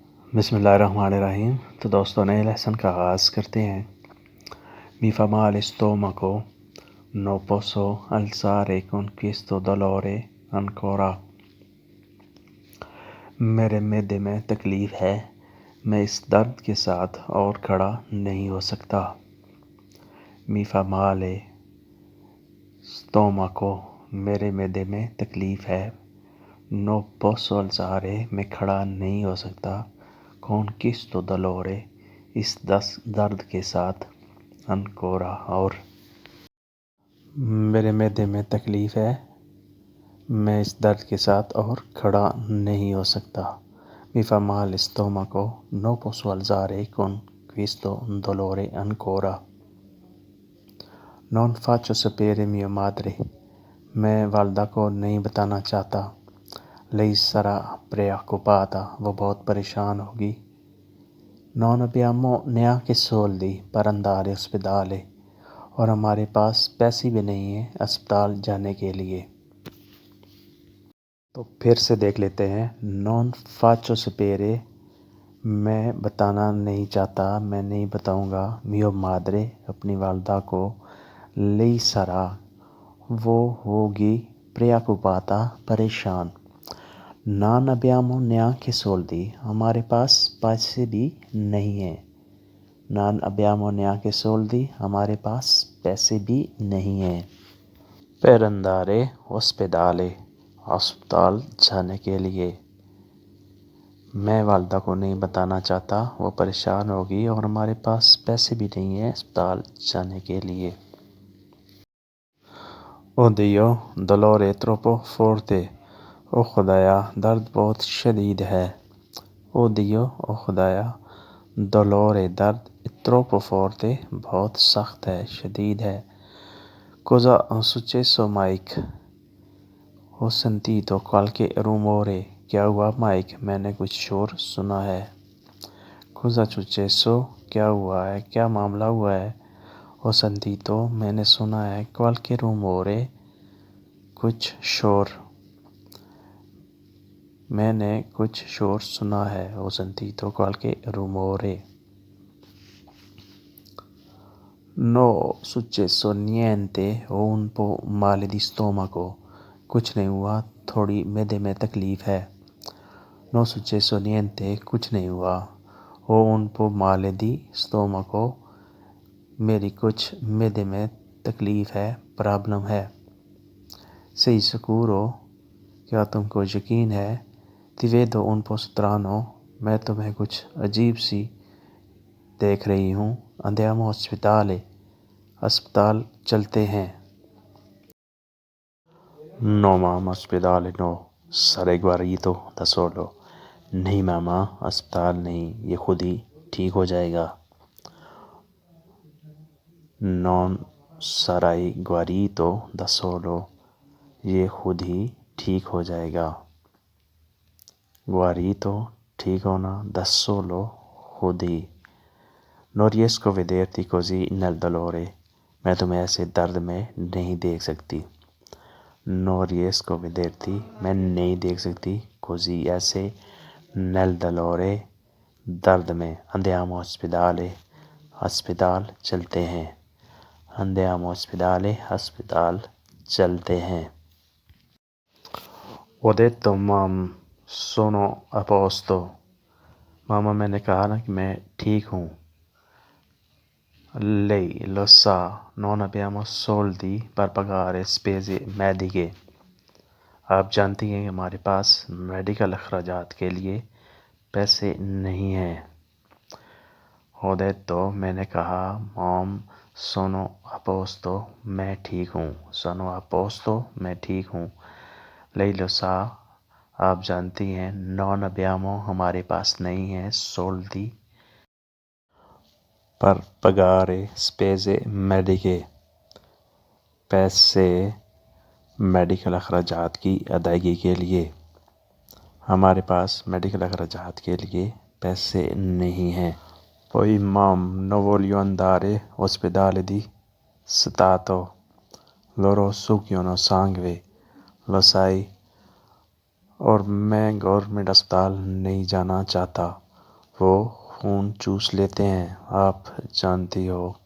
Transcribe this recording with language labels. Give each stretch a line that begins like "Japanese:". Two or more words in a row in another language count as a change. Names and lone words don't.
Urdu: بسم اللہ الرحمن الرحیم۔ تو دوستوں نئے لیسن کا آغاز کرتے ہیں۔
Italian: Mi fa male stomaco, no posso alzare con questo dolore ancora۔
Urdu: میرے معدے میں تکلیف ہے، میں اس درد کے ساتھ اور کھڑا نہیں ہو سکتا۔
Italian: Mi fa male stomaco،
Urdu: میرے معدے میں تکلیف ہے۔
Italian: No posso alzare،
Urdu: میں کھڑا نہیں ہو سکتا۔
Italian: Con questo dolore،
Urdu: اس درد کے ساتھ۔
Italian: Ancora، اور۔
Urdu: میرے معدے میں تکلیف ہے، میں اس درد کے ساتھ اور کھڑا نہیں ہو سکتا۔
Italian: Mi fa male stomaco, no posso alzare con questo dolore ancora۔ Non faccio sapere mia madre،
Urdu: میں والدہ کو نہیں بتانا چاہتا۔
Italian: Lei sarà preoccupata،
Urdu: وہ بہت پریشان ہوگی۔
Italian: Non abbiamo neanche soldi per andare all'ospedale،
Urdu: اور ہمارے پاس پیسے بھی نہیں ہیں اسپتال جانے کے لیے۔ تو پھر سے دیکھ لیتے ہیں۔
Italian: Non faccio sapere،
Urdu: میں بتانا نہیں چاہتا، میں نہیں بتاؤں گا۔
Italian: Mia madre،
Urdu: اپنی والدہ کو۔
Italian: Lei sarà،
Urdu: وہ ہوگی۔
Italian: Preoccupata، پریشان۔ Non abbiamo neanche soldi،
Urdu: ہمارے پاس پیسے بھی نہیں ہیں۔
Italian: Non abbiamo neanche soldi،
Urdu: ہمارے پاس پیسے بھی نہیں ہیں۔
Italian: Per andare all'ospedale،
Urdu: اسپتال جانے کے لیے۔ میں والدہ کو نہیں بتانا چاہتا، وہ پریشان ہوگی، اور ہمارے پاس پیسے بھی نہیں ہیں اسپتال جانے کے لیے۔
Italian: Oddio, dolore troppo forte،
Urdu: او خدایا درد بہت شدید ہے۔
Italian: Oddio،
Urdu: او خدایا
Italian: dolore درد troppo forte،
Urdu: بہت سخت ہے، شدید ہے۔
Italian: Cosa è successo Mike؟ Ho sentito qualche rumore،
Urdu: کیا ہوا مائک؟ میں نے کچھ شور سنا ہے۔
Italian: Cosa è successo؟
Urdu: کیا ہوا ہے، کیا معاملہ ہوا ہے۔
Italian: Ho sentito،
Urdu: میں نے سنا ہے۔
Italian: Qualche rumore،
Urdu: کچھ شور۔ میں نے کچھ شور سنا ہے۔
Italian: Ho sentito qualche rumore۔ No successo niente، ho un po' male di stomaco،
Urdu: کچھ نہیں ہوا، تھوڑی معدے میں تکلیف ہے۔
Italian: No successo niente،
Urdu: کچھ نہیں ہوا۔
Italian: Ho un po' male di stomaco،
Urdu: میری کچھ معدے میں تکلیف ہے، پرابلم ہے۔
Italian: Sei sicuro،
Urdu: کیا تم کو یقین ہے۔
Italian: Ti vedo un po' strano،
Urdu: میں تمہیں کچھ عجیب سی دیکھ رہی ہوں۔
Italian: Andiamo all'ospedale،
Urdu: اسپتال چلتے ہیں۔
Italian: No mamma ospedale no، sarei guarito da solo۔
Urdu: نہیں ماما، اسپتال نہیں، یہ خود ہی ٹھیک ہو جائے گا۔
Italian: Non sarai guarito da solo،
Urdu: یہ خود ہی ٹھیک ہو جائے گا۔ Guarito، ٹھیک ہونا،
Italian: da solo،
Urdu: خود ہی۔
Italian: Non riesco a vederti così nel dolore،
Urdu: میں تمہیں ایسے درد میں نہیں دیکھ سکتی۔
Italian: Non riesco a vederti،
Urdu: میں نہیں دیکھ سکتی،
Italian: così ایسے، nel dolore،
Urdu: درد میں۔
Italian: Andiamo all'ospedale،
Urdu: اسپتال چلتے ہیں۔
Italian: Andiamo all'ospedale،
Urdu: اسپتال چلتے ہیں۔
Italian: Ho detto mam sono a posto،
Urdu: ماما میں نے کہا نا کہ میں ٹھیک ہوں۔
Italian: Lei lo sa non abbiamo soldi per pagare spese mediche،
Urdu: آپ جانتی ہیں کہ ہمارے پاس میڈیکل اخراجات کے لیے پیسے نہیں ہیں۔
Italian: Ho detto،
Urdu: میں نے کہا،
Italian: mom sono a posto،
Urdu: میں ٹھیک ہوں۔
Italian: Sono a posto،
Urdu: میں ٹھیک ہوں۔
Italian: Lei lo sa،
Urdu: آپ جانتی ہیں،
Italian: non abbiamo،
Urdu: ہمارے پاس نہیں ہیں،
Italian: soldi per pagare spese mediche،
Urdu: پیسے میڈیکل اخراجات کی ادائیگی کے لیے۔ ہمارے پاس میڈیکل اخراجات کے لیے پیسے نہیں ہیں۔
Italian: Poi mam non voglio andare all'ospedale di Stato، loro succhiano sangue، lo sai،
Urdu: اور میں گورنمنٹ اسپتال نہیں جانا چاہتا، وہ خون چوس لیتے ہیں، آپ جانتی ہو۔